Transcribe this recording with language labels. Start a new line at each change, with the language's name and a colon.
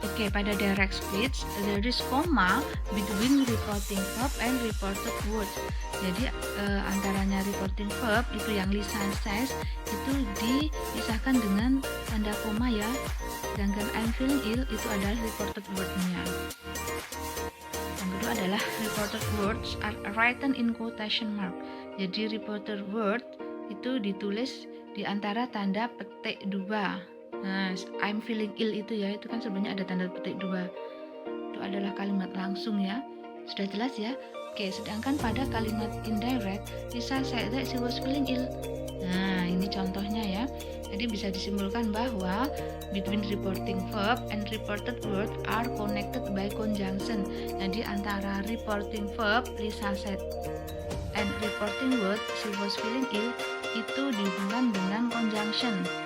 Indonesian: Pada
English: direct speech, there is comma between reporting verb and reported word.
Indonesian: Jadi antaranya reporting verb itu yang Lisa says itu dipisahkan dengan tanda koma ya. Sedangkan
English: I'm feeling ill
Indonesian: itu adalah reported word-nya. Yang kedua adalah
English: reported words are written in quotation mark.
Indonesian: Jadi reported word itu ditulis di antara tanda petik 2. Nah,
English: I'm feeling ill
Indonesian: itu ya, itu kan sebenarnya ada tanda petik 2. Itu adalah kalimat langsung ya. Sudah jelas ya? Oke, sedangkan pada kalimat indirect,
English: Lisa said that she was feeling ill.
Indonesian: Nah, ini contohnya ya. Jadi bisa disimpulkan bahwa
English: between reporting verb and reported word are connected by conjunction.
Indonesian: Jadi antara reporting verb Lisa said and reporting word
English: she was feeling ill
Indonesian: itu dihubungkan dengan conjunction.